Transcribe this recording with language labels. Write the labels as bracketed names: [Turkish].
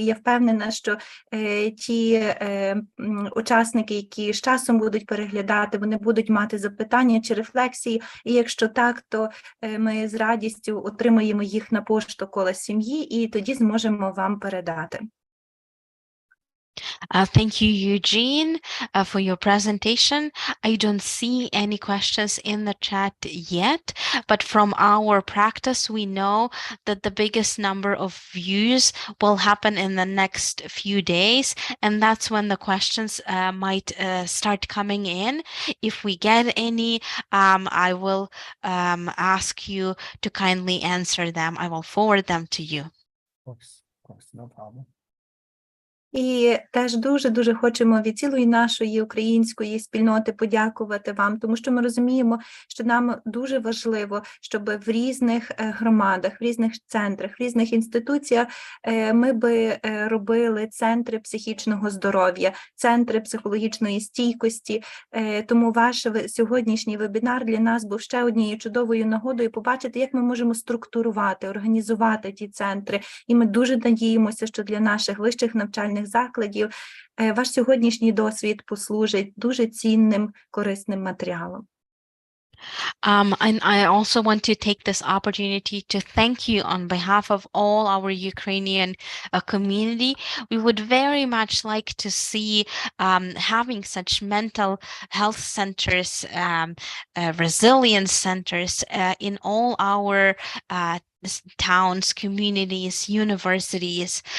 [Ukrainian] Я впевнена, що ті учасники, які з часом будуть переглядати, вони будуть мати запитання чи рефлексії, і якщо так, то ми з радістю отримаємо їх на пошту «Коло сім'ї» і тоді зможемо вам передати. [English] Thank you, Eugene, for your presentation. I don't see any questions in the chat yet, but from our practice, we know that the biggest number of views will happen in the next few days, and that's when the questions might start coming in. If we get any, I will ask you to kindly answer them. I will forward them to you. Of course, no problem. [Ukrainian] І теж дуже хочемо від цілої нашої української спільноти подякувати вам, тому що ми розуміємо, що нам дуже важливо, щоб в різних громадах, в різних центрах, в різних інституціях ми би робили центри психічного здоров'я, центри психологічної стійкості. Тому ваш сьогоднішній вебінар для нас був ще однією чудовою нагодою побачити, як ми можемо структурувати, організувати ті центри. І ми дуже надіємося, що для наших вищих навчальних закладів, ваш сьогоднішній досвід послужить дуже цінним, корисним матеріалом. [English] And I also want to take this opportunity to thank you on behalf of all our Ukrainian community. We would very much like to see having such mental health centers, resilience centers in all our towns, communities, universities.